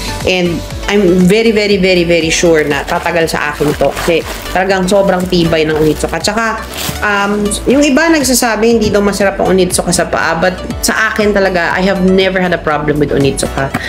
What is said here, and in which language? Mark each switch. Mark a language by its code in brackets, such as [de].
[en] And, I'm very, very, very, very sure [tl] na tatagal sa akin to. Kasi talagang sobrang tibay ng Onitsuka. Tsaka, yung iba nagsasabi hindi daw masarap ang Onitsuka sa paa. [en] But [tl] sa akin talaga, [en] I have never had a problem with Onitsuka.